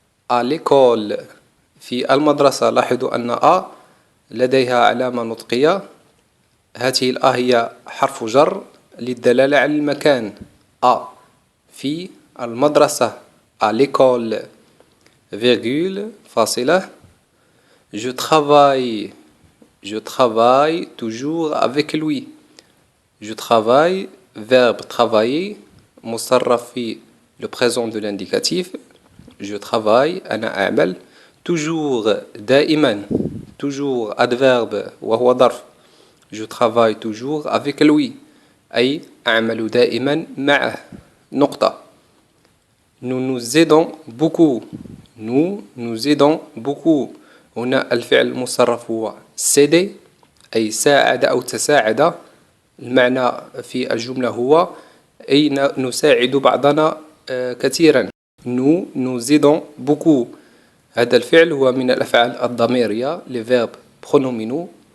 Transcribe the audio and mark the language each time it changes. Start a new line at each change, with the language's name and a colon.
French: À l'école،
Arabic: في المدرسة. لاحظوا أن لديها علامة نطقية. هذه الأ هي حرف جر للدلالة على المكان. في المدرسة
French: à l'école virgule
Arabic: فاصلة.
French: Je travaille toujours avec lui. Je travaille verbe travailler
Arabic: مصرف في
French: le présent de l'indicatif. Je travaille
Arabic: أنا أعمل.
French: toujours دائما toujours adverbe
Arabic: وهو ظرف.
French: Je travaille toujours avec lui
Arabic: أي أعمل دائما معه. نقطة.
French: Nous nous aidons beaucoup. nous aidons beaucoup.
Arabic: هنا الفعل المصرف هو s'aider أي ساعد أو تساعد. المعنى في الجملة هو أي نساعد بعضنا كثيرا.
French: nous aidons beaucoup.
Arabic: هذا الفعل هو من الأفعال الضميرية
French: les verbes pronominaux.